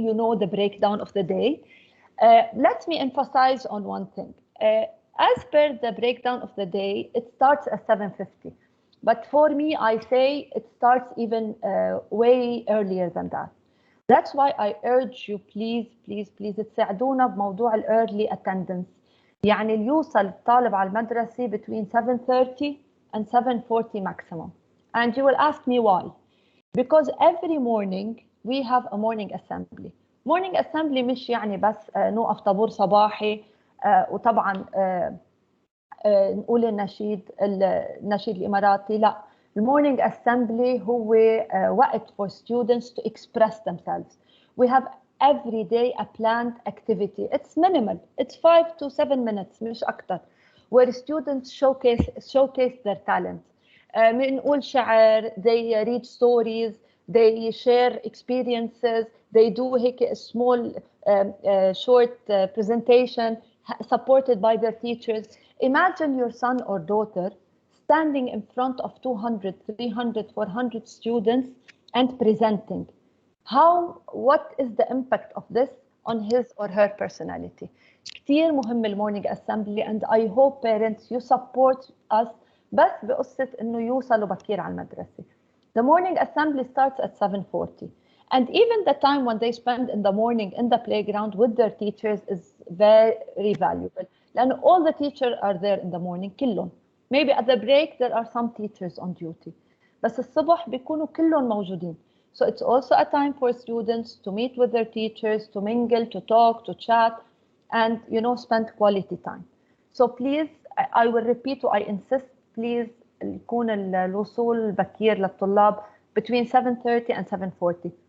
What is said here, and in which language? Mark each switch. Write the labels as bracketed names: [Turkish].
[English] You know the breakdown of the day. Let me emphasize on one thing. As per the breakdown of the day, it starts at 7:50. But for me, I say it starts even way earlier than that. That's why I urge you, please [Arabic] تساعدونا بموضوع [English] early attendance. [Arabic] يعني اللي يوصل الطالب على المدرسة [English] between 7:30 and 7:40 maximum. And you will ask me why. Because every morning we have a morning assembly. Morning assembly [Arabic] مش يعني بس نوقف طابور صباحي وطبعا نقول النشيد الإماراتي. [English] لا. The morning assembly [Arabic] هو وقت [English] for students to express themselves. We have every day a planned activity. It's minimal. It's 5 to 7 minutes [Arabic] مش أكتر. [English] where students showcase their talent. [Arabic] بنقول شعر, [English] they read stories, they share experiences, they do a small short presentation supported by their teachers. Imagine your son or daughter standing in front of 200, 300, 400 students and presenting. What is the impact of this on his or her personality? [Arabic] كتير مهم المورنينج [English] assembly, and I hope parents you support us [Arabic] بس بقصة إنه يوصلوا بكير على المدرسة. [English] The morning assembly starts at 7:40, and even the time when they spend in the morning in the playground with their teachers is very valuable. لأن all the teachers are there in the morning كلهم. Maybe at the break there are some teachers on duty. [Arabic] بس الصبح بيكونوا كلهم موجودين. [English] So it's also a time for students to meet with their teachers, to mingle, to talk, to chat, and spend quality time. So please, I will repeat, I insist, please [Arabic] يكون الوصول بكير للطلاب [English] between 7:30 and 7:40.